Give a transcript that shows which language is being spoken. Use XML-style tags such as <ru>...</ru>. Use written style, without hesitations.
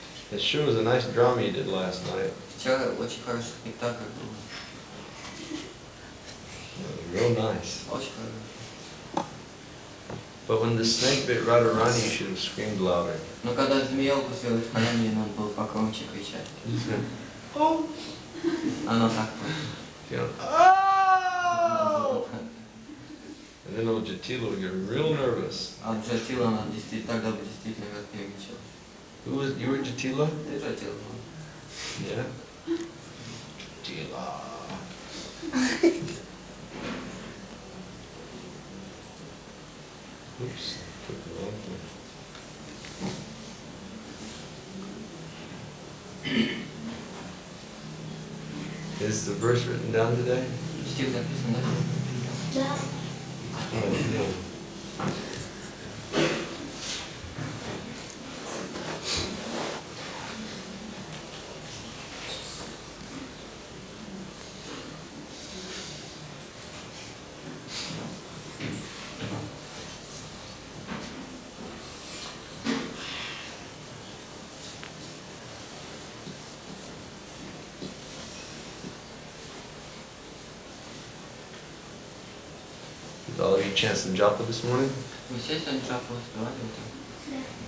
<en>It sure was a nice drama you did last night.</en> <ru>Вчера очень хороший спектакль был.</ru> <en>Real nice.</en> <ru>Очень хороший.</ru> <en>But when the snake bit Radharani, you should have screamed louder.</en> <ru>Но когда змея укусила Радхарани, надо было погромче кричать.</ru> <en>Oh!</en> <ru>Оно так</ru> <en>You know, oh! And then old Jatila would get real nervous.</en> <ru>А Джатила, она действительно, тогда бы действительно как нервничала.</ru> <en>Who was, you were Jatila?</en> <ru>Ты Джатила.</ru> <en>Yeah. Jatila. Oops. Took the wrong thing. Is the verse written down today?</en> <ru>Стих записан, да? Да.</ru> <en>Oh, no. Did all of you chant some japa this morning?</en> <ru>Вы все сегодня джапу успевали утром?</ru>